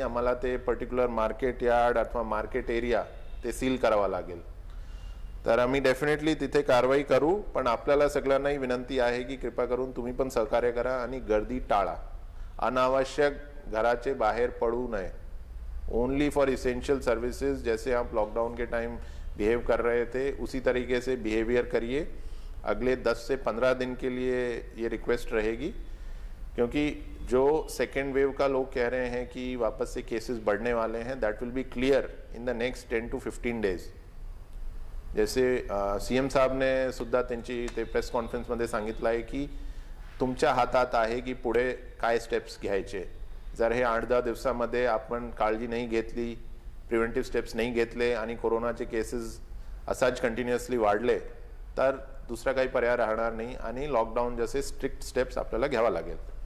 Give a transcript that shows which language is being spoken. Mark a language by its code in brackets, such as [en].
[mr] आम्हाला ते particular market yard अथवा मार्केट एरिया ते सील करावा लागेल. तर आम्ही डेफिनेटली तिथे कारवाई करू. पण आपल्याला सगळ्यांनाही विनंती आहे की कृपा करून तुम्ही पण सहकार्य करा आणि गर्दी टाळा. अनावश्यक घराचे बाहेर पडू नये. [en] Only for essential services. [hi] जैसे आप लॉकडाउन के टाइम बिहेव कर रहे थे उसी तरीके से बिहेवियर करिए. अगले 10 से 15 दिन के लिए ये रिक्वेस्ट रहेगी. क्योंकि जो सेकेंड वेव का लोग कह रहे हैं कि वापस से केसेस बढ़ने वाले हैं, [en] That will be clear in the next 10 to 15 days. [hi] जैसे सीएम साहब ने [mr] सुद्धा त्यांची ते प्रेस कॉन्फरन्समध्ये सांगितलं आहे की तुमच्या हातात आहे की पुढे काय स्टेप्स घ्यायचे. जर हे 8-10 दिवसामध्ये आपण काळजी नाही घेतली, प्रिव्हेंटिव्ह स्टेप्स नाही घेतले आणि कोरोनाचे केसेस असाच कंटिन्युअसली वाढले तर दुसरा काही पर्याय राहणार नाही आणि लॉकडाऊन जसे स्ट्रिक्ट स्टेप्स आपल्याला घ्यावा लागेल.